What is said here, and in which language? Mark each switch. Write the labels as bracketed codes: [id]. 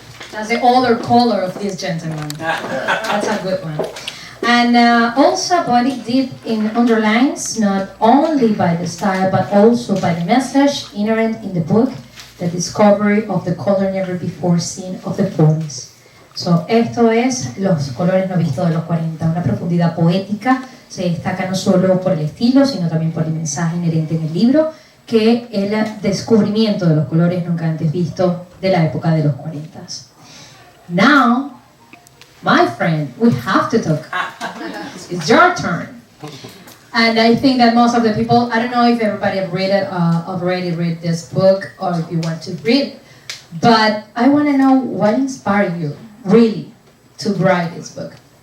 [en] That's the other color of this gentleman. That's a good one. And also body deep in underlines, not only by the style, but also by the message inherent in the book, the discovery of the color never before seen of the 40s. [es] So, esto es los colores no vistos de los 40, una profundidad poética, se destaca no solo por el estilo, sino también por el mensaje inherente en el libro, que el descubrimiento de los colores nunca antes vistos de la época de los 40. [en] Now, my friend, we have to talk. It's your turn. And I think that most of the people, I don't know if everybody have read it, already read this book, or if you want to read it, but I want to know what inspired you, really, to write this book.